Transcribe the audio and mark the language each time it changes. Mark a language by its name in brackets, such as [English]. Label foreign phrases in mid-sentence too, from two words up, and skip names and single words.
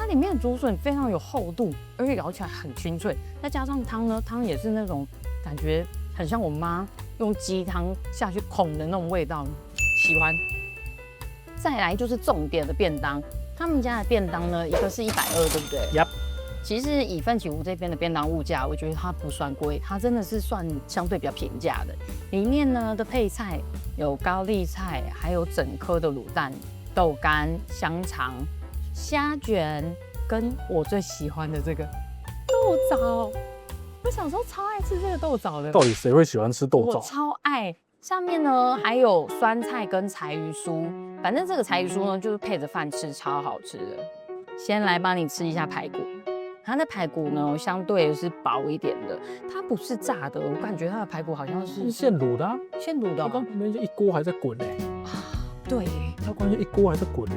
[Chinese] 它裡面的竹筍非常有厚度，而且咬起來很清脆。再加上湯呢，湯也是那種感覺很像我媽用雞湯下去烘的那種味道，喜歡。再來就是重點的便當，他們家的便當呢，一個是120，对不对？Yep。其實以奮起湖這邊的便當物價，我覺得它不算貴，它真的是算相對比較平價的。裡面呢的配菜有高麗菜，還有整顆的滷蛋、豆乾、香腸、蝦卷，跟我最喜歡的這個豆棗。我小時候超愛吃這個豆棗的。到底誰會喜歡吃豆棗？我超愛。上面呢還有酸菜跟柴魚酥，反正這個柴魚酥呢就是配着飯吃，超好吃的。先來幫你吃一下排骨。它的排骨呢，相對是薄一點的，它不是炸的，我感覺它的排骨好像是现卤的、啊，现卤的、哦。它刚旁邊就一鍋還在滾嘞。對，它關鍵一鍋還在滾。